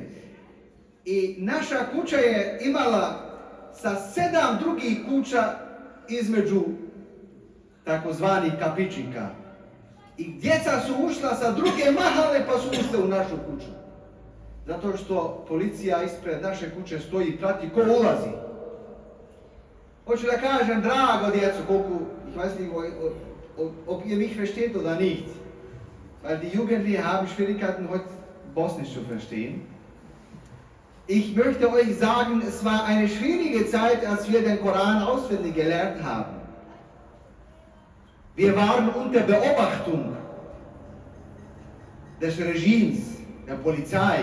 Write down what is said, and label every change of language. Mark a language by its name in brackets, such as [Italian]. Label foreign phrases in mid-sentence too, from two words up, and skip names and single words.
[Bosnian] I naša kuća je imala sa 7 drugih kuća između takozvanih kapičika. I djeca su ušla sa druge mahale pa su ušle u našu kuću. Zato što policija ispred naše kuće stoji i prati ko ulazi. Hoću da kažem, drago djeco, koliko, [German] ich weiß nicht, ob ihr mich versteht oder nicht. Weil die Jugendlichen haben Schwierigkeiten, heute Bosnisch zu verstehen. Ich möchte euch sagen, es war eine schwierige Zeit, als wir den Koran auswendig gelernt haben. Wir waren unter Beobachtung des Regimes, der Polizei.